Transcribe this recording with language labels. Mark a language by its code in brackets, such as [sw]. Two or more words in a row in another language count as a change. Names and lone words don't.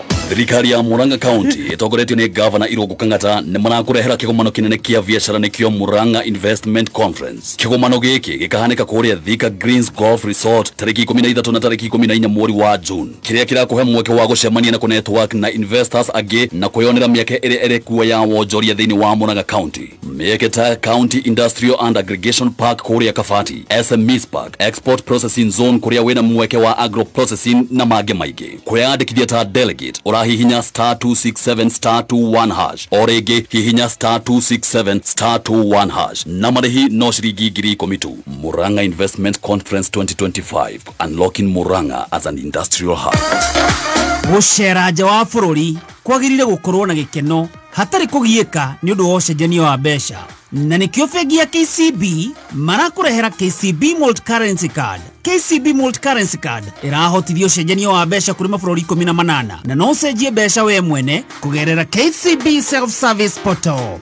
[ki] thirikari ya Murang'a County itogoretio ni Governor Irungu Kang'ata ni marakurehera kigomano kinene kia biashara nikio Murang'a Investment Conference. Kigomano giki gikahanika kuria Thika Greens Golf Resort tariki 13 na tariki 14 mweri wa June. Kiria kirakuhe mweke wa gucemania na network na investors agi na kuyonera mieke ere kuwa ya wonjoria thiini wa Murang'a County. Mieke ta County Industrial and Aggregation Park kuria Kafati, SMEs Park, Export Processing Zone kuria wina mweke wa [en] agro processing [ki] na mage maige. Kuyandikithia ta delegate urahihinya *267*21# orege hihinya *267*21# na marehi no shiringi 10,000. [en] Murang'a Investment Conference 2025, unlocking Murang'a as an industrial hub. [ki] Gucera nja wa bururi kwagirire gukorwo na gikeno hatari kugieka ni undu wa ucenjania wa mbeca na nikio bengi ya KCB marakurehera KCB Multi-Currency Card. KCB Multi-Currency Card irahotithia ucenjania wa mbeca kuri mabũrũri 18 na no ucenjie mbeca we mwene kugerera KCB Self Service Portal.